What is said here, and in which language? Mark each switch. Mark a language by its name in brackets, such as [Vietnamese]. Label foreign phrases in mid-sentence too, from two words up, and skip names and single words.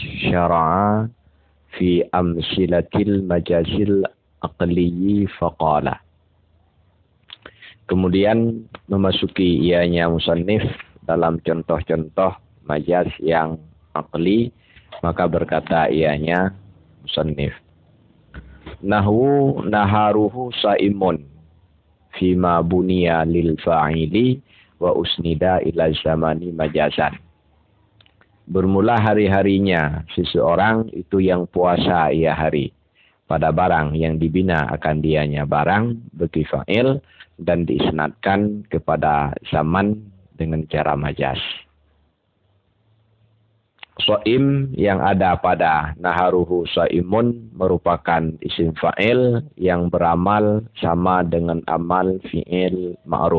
[Arabic] شرع في أمثلة المجاز العقلي فقال. [Malay] Kemudian memasuki ianya musannif dalam contoh-contoh majaz yang aqli, maka berkata ianya musannif, [Arabic] نحو نهاره صائم فيما بني للفاعل وأسند إلى الزمان مجازا. [Malay] Bermula hari-harinya seseorang itu yang puasa ia hari pada barang yang dibina akan dianya barang bagi fa'il dan diisnadkan kepada zaman dengan cara majaz. Shaim yang ada pada [Arabic] نهاره صائم [Malay] merupakan isim fa'il yang beramal sama dengan amal fi'il ma'ruf.